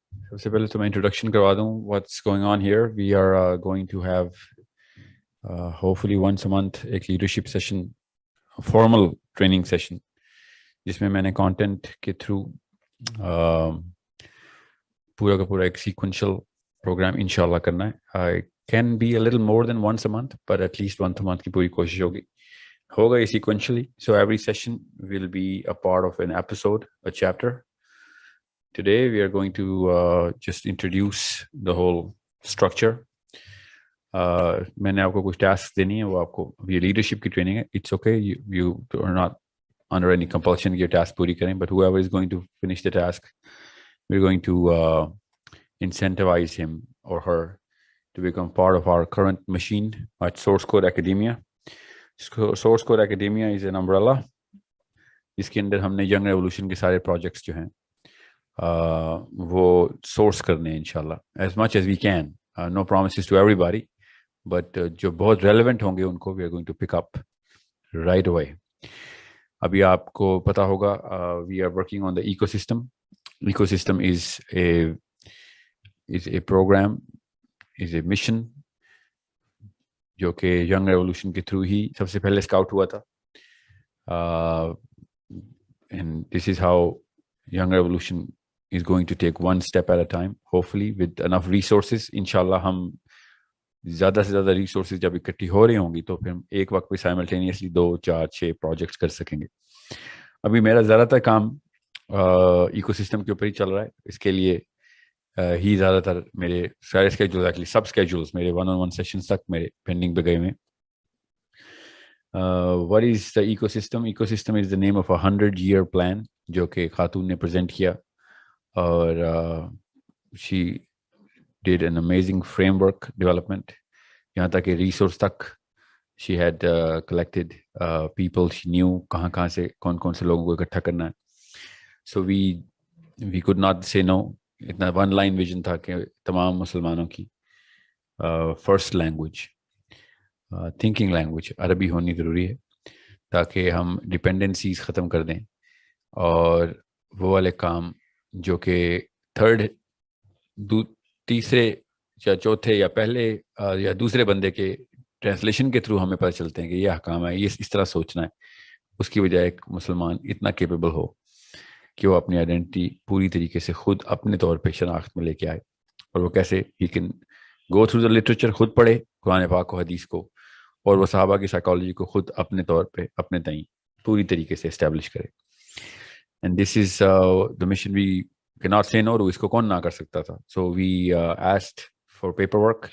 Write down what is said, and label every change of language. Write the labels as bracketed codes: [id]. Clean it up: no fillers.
[hi] सबसे पहले तो मैं introduction करवा दूँ [en] what's going on here. We are going to have hopefully once a month एक leadership session, a formal training session, [hi] जिसमें मैंने content के through पूरा का पूरा एक sequential program इंशाल्लाह करना है. [en] I can be a little more than once a month, but at least once a month [hi] की पूरी कोशिश होगी. होगा ये sequentially. [en] So every session will be a part of an episode, a chapter. Today we are going to just introduce the whole structure. [hi] मैंने आपको कुछ tasks देनी है, वो आपको ये leadership की training है. [en] It's okay, you are not under any compulsion [hi] ये task पूरी करें, [en] but whoever is going to finish the task, we're going to incentivize him or her to become part of our current machine at Source Code Academia. Source Code Academia is an umbrella [hi] जिसके अंदर हमने [en] Young Revolution के सारे projects जो हैं वो source करने हैं इंशाल्लाह as much as we can. No promises to everybody, but [hi] जो बहुत relevant होंगे उनको [en] we are going to pick up right away. [hi] अभी आपको पता होगा [en] we are working on the ecosystem. Ecosystem is a program, is a mission [hi] जो कि Young Revolution के through ही सबसे पहले scout हुआ था. [en] And this is how Young Revolution is going to take one step at a time, hopefully with enough resources. [hi] Inshallah हम ज़्यादा से ज़्यादा resources जब इकट्ठी हो रही होंगी तो फिर हम एक वक्त पे simultaneously 2, 4, 6 projects कर सकेंगे. अभी मेरा ज़्यादातर काम ecosystem के ऊपर ही चल रहा है. इसके लिए ही ज़्यादातर मेरे सारे schedules, actually सब schedules मेरे one-on-one sessions तक मेरे pending पे गए हैं. [en] What is the ecosystem? Ecosystem is the name of a 100-year plan [hi] जो कि खातून ने present किया और [en] she did an amazing framework development. [hi] यहाँ तक कि resource तक [en] she had collected people she knew [hi] कहाँ से कौन से लोगों को इकट्ठा करना है. [en] So we could not say no. [hi] इतना one line vision था कि तमाम मुसलमानों की first language, thinking language अरबी होनी ज़रूरी है ताकि हम dependencies ख़त्म कर दें और वो वाले काम जो कि थर्ड तीसरे या चौथे या पहले या दूसरे बंदे के ट्रांसलेशन के थ्रू हमें पता चलते हैं कि ये अहकाम है, ये इस तरह सोचना है, उसकी बजाय एक मुसलमान इतना केपेबल हो कि वो अपनी आइडेंटिटी पूरी तरीके से खुद अपने तौर पे शनाख्त में लेके आए और वो कैसे he [en] can go through the literature, [hi] खुद पढ़े कुरान पाक को, हदीस को, और वो सहाबा की साइकोलॉजी को खुद अपने तौर पे अपने ताईं पूरी तरीके से एस्टैब्लिश करे. [en] And this is the mission. We cannot say no to. [hi] इसको कौन ना कर सकता था. [en] So we asked for paperwork.